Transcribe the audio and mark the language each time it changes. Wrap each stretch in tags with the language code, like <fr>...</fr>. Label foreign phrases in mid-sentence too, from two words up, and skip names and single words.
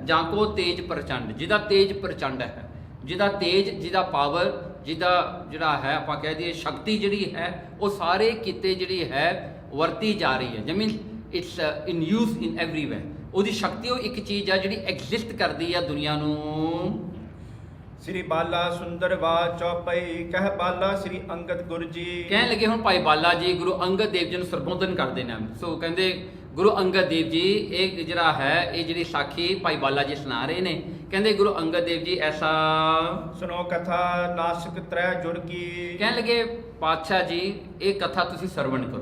<pa>ਜਾਂ ਕੋ ਤੇਜ ਪ੍ਰਚੰਡ, ਜਿਹਦਾ ਤੇਜ ਪ੍ਰਚੰਡ ਹੈ, ਜਿਹਦਾ ਤੇਜ, ਜਿਹਦਾ ਪਾਵਰ, ਜਿਹਦਾ ਜਿਹੜਾ ਹੈ ਆਪਾਂ ਕਹਿ ਦਈਏ ਸ਼ਕਤੀ ਜਿਹੜੀ ਹੈ ਉਹ ਸਾਰੇ ਕਿਤੇ ਜਿਹੜੀ ਹੈ ਵਰਤੀ ਜਾ ਰਹੀ ਹੈ।</pa> <en>ਜਮੀਨ its in use in everywhere. ਉਹਦੀ ਸ਼ਕਤੀ ਉਹ ਇੱਕ ਚੀਜ਼ ਆ ਜਿਹੜੀ ਐਗਜ਼ਿਸਟ ਕਰਦੀ ਆ ਦੁਨੀਆ ਨੂੰ।</en> <hi>श्री बाला सुंदर वा चौपाई, कह बाला श्री अंगद गुरु जी।</hi> <pa>ਕਹਿਣ ਲੱਗੇ ਹੁਣ ਭਾਈ ਬਾਲਾ ਜੀ ਗੁਰੂ ਅੰਗਦ ਦੇਵ ਜੀ ਨੂੰ ਸੰਬੋਧਨ ਕਰਦੇ ਨੇ। ਸੋ ਕਹਿੰਦੇ ਗੁਰੂ ਅੰਗਦ ਦੇਵ ਜੀ ਇਹ ਜਿਹੜਾ ਹੈ ਇਹ ਜਿਹੜੀ ਸਾਖੀ ਭਾਈ ਬਾਲਾ ਜੀ ਸੁਣਾ ਰਹੇ ਨੇ। ਕਹਿੰਦੇ ਗੁਰੂ ਅੰਗਦ ਦੇਵ ਜੀ ਐਸਾ ਸੁਣੋ ਕਥਾ ਨਾਸਕ ਤ੍ਰੈ ਜੁਰ ਕੀ। ਕਹਿਣ ਲੱਗੇ ਪਾਤਸ਼ਾਹ ਜੀ ਇਹ ਕਥਾ ਤੁਸੀਂ ਸਰਵਣ ਕਰੋ।</pa>